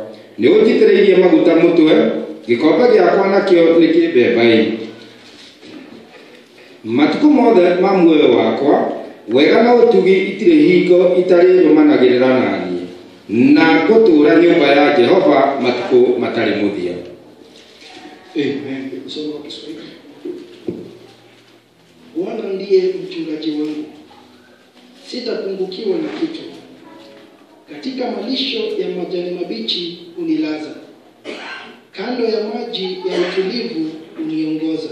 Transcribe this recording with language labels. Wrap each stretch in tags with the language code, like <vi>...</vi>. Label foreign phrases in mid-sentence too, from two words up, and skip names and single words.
<ki>Nĩ ũnjitĩrĩirie maguta mũtwe, gĩkombe gĩakwa nakĩo nĩ kĩmbembaĩ. Matukũ mothe ma muoyo wakwa, wega na ũtugi itirĩ hingo itarĩ rũmanagĩrĩra na niĩ, na ngũtũũra nyũmba ya Jehova matukũ matarĩ mũthia.</ki> <sw>Amen. Kusoma kwa Kiswahili. Bwana ndiye mchungaji wangu, sitapungukiwa na kitu. Katika malisho ya majani mabichi unilaza, kando ya maji ya utulivu uniongoza.</sw>